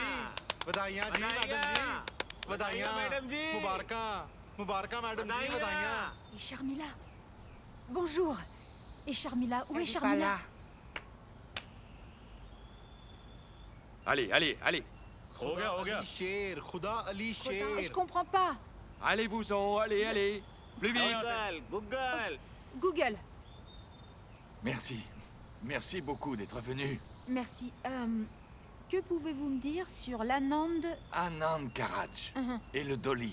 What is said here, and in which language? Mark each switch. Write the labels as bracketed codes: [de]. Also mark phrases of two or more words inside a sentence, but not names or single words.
[pa] ਵਧਾਈਆਂ ਜੀ ਮੈਡਮ ਜੀ ਵਧਾਈਆਂ ਮੈਡਮ ਜੀ ਮੁਬਾਰਕਾਂ ਮੁਬਾਰਕਾਂ ਮੈਡਮ ਜੀ ਵਧਾਈਆਂ [fr] Et Charmila? Bonjour. Et Charmila? Où est Charmila? Allez, allez, allez. [hi] हो गया शेर खुदा अली शेर [fr] Je comprends pas. Allez-vous-en, allez, allez. Plus vite. Google. Merci. Merci beaucoup d'être venu. Merci. Que pouvez-vous me dire sur l'Anand? Anand Karaj et le Dolly.